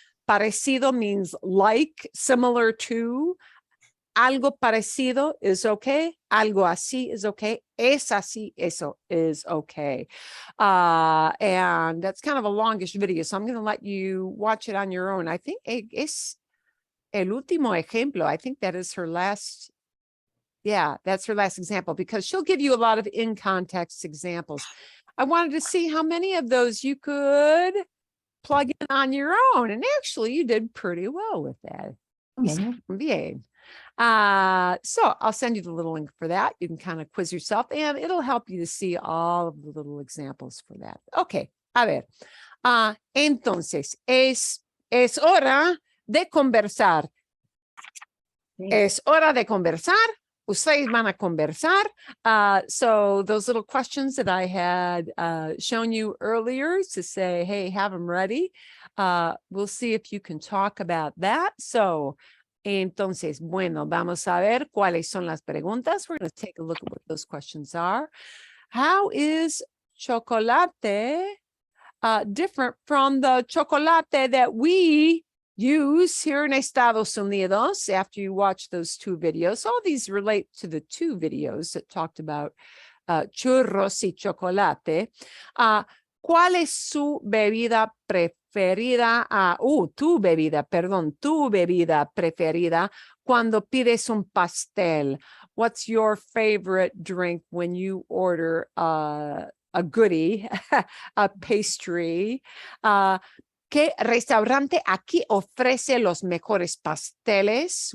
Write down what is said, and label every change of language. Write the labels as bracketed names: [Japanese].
[English] Parecido means like, similar to. [Spanish] Algo parecido [English] is okay. [Spanish] Algo así [English] is okay. [Spanish] Es así, eso [English] is okay. And that's kind of a longish video, so I'm going to let you watch it on your own. I think [Spanish] es el último ejemplo. [English] I think that is her last. Yeah, that's her last example, because she'll give you a lot of in-context examples. I wanted to see how many of those you could plug in on your own. And actually, you did pretty well with that. Bien. So I'll send you the little link for that. You can kind of quiz yourself, and it'll help you to see all of the little examples for that. [Spanish] Okay, a ver. Entonces, es hora de conversar. Es hora de conversar. Ustedes van a conversar. [English] So those little questions that I had shown you earlier to say, hey, have them ready. We'll see if you can talk about that. [Spanish] So, entonces, bueno, vamos a ver cuáles son las preguntas. [English] We're going to take a look at what those questions are. How is chocolate different from the chocolate that we use here in Estados Unidos? After you watch those two videos, all these relate to the two videos that talked about churros y chocolate. [Spanish] ¿Cuál es su bebida preferida? Tu bebida preferida cuando pides un pastel. [English] What's your favorite drink when you order a goodie, a pastry? [Spanish] ¿Qué restaurante aquí ofrece los mejores pasteles?